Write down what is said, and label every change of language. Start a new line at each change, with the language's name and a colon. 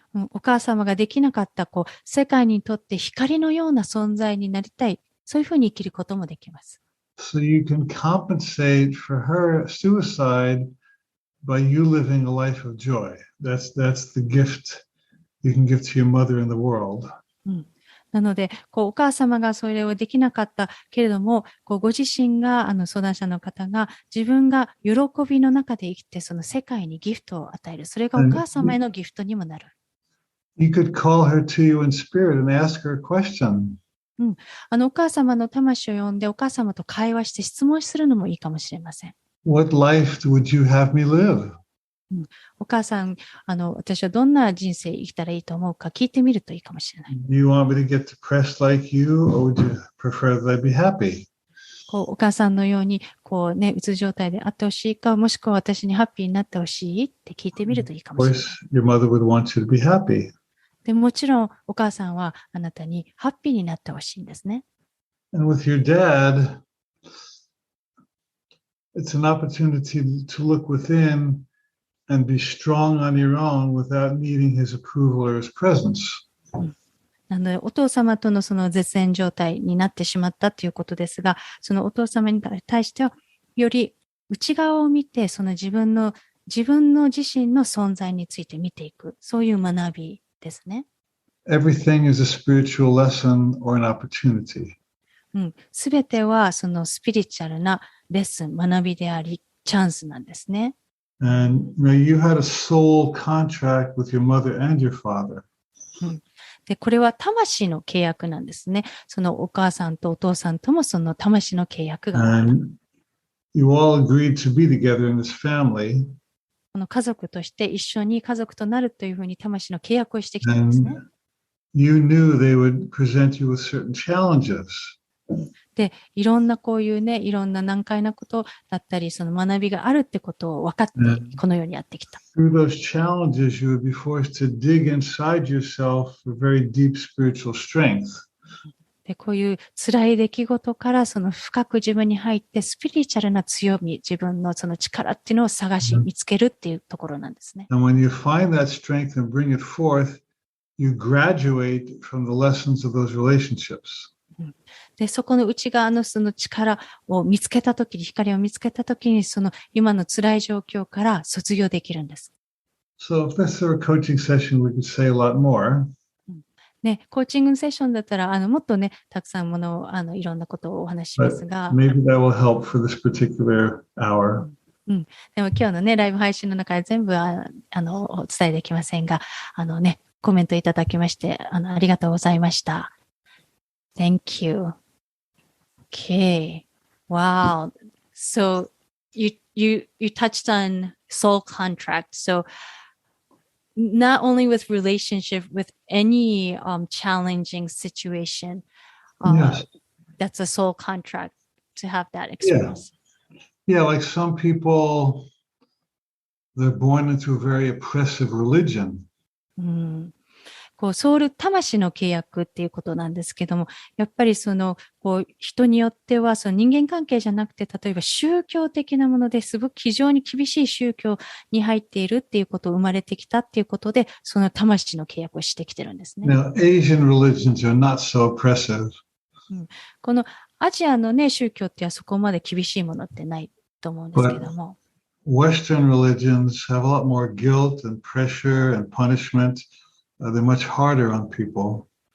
Japanese: お母様ができなかった、こう、世界にとって光のような存在になりたい。そういうふうに生きることもできます。
English: So you can compensate for her suicide by you living a life of joy. That's the gift you can give to your mother in the world.
Japanese: なので、こうお母様がそれをできなかったけれども、こうご自身が相談者の方が自分が喜びの中で生きて、その世界にギフトを与える。それがお母様へのギフトにもなる。
English: You could call her to you in spirit and ask her a question.
Japanese: お母様の魂を呼んで、お母様と会話して質問するのもいいかもしれません。
English: What life would you have me live?
Japanese: お母さん、私はどんな人生生きたらいいと思うか聞いてみるといいかもしれない。
English: Do you want me to get depressed like you, or would you prefer that I be happy?
Japanese: こうお母さんのように、こうね、うつ状態であってほしいか、もしくは私にハッピーになってほしいって聞いてみるといいかもしれない。
English: Of course, your mother would want you to be happy.
Japanese: でもちろん、お母さんはあなたにハッピーになってほしいんですね。
English: And with your dad, it's an opportunity to look within and be strong on your own without needing his approval or his presence.
Japanese: なので、お父様とのその絶縁状態になってしまったということですが、そのお父様に対しては、より内側を見て、その自分の自身の存在について見ていく、そういう学びですね。
English: Everything is a spiritual lesson or an opportunity.
Japanese: すべてはそのスピリチュアルなレッスン、学びであり、チャンスなんですね。
English: And you had a soul contract with your mother and your father.
Japanese: で、これは魂の契約なんですね。そのお母さんとお父さんともその魂の契約がある。
English: And you all agreed to be together in this family.
Japanese: この家族として一緒に家族となるというふうに魂の契約をしてきたんですね。
English: And you knew they would present you with certain challenges.
Japanese: で、いろんなこういうね、いろんな難解なことだったり、その学びがあるってことを分かって、このようにやってきた。
English: Through those challenges, you would be forced to dig inside yourself for very deep spiritual strength.
Japanese: で、こういう辛い出来事からその深く自分に入ってスピリチュアルな強み、自分のその力っていうのを探し、見つけるっていうところなんですね。
English: And when you find that strength and bring it forth, you graduate from the lessons of those relationships.
Japanese: で、そこの内側のその力を見つけたときに、光を見つけたときに、その今の辛い状況から卒業できるんです。
English: So if this were a coaching session, we could say a lot more.
Japanese: ね、コーチングセッションだったら、もっとね、たくさんものを、いろんなことをお話ししますが。
English: Maybe that will help for this particular hour.
Japanese: でも今日のね、ライブ配信の中で全部、お伝えできませんが、ね、コメントいただきまして、ありがとうございました。
English: Thank you. Okay. Wow. So you touched on soul contract. So not only with relationship, with any challenging situation, Yes. that's a soul contract to have that experience. Yeah. Yeah, like some people, they're born into a very oppressive religion.
Japanese: ソウル魂の契約っていうことなんですけども、やっぱり人によっては人間関係じゃなくて、例えば宗教的なものですごく非常に厳しい宗教に入っているっていうことを生まれてきたっていうことで、その魂の契約をしてきてるんですね。
English: Now, Asian religions are not so oppressive.
Japanese: このアジアのね、宗教ってはそこまで厳しいものってないと思うんですけども。
English: Western religions have a lot more guilt and pressure and punishment.They're much harder on people.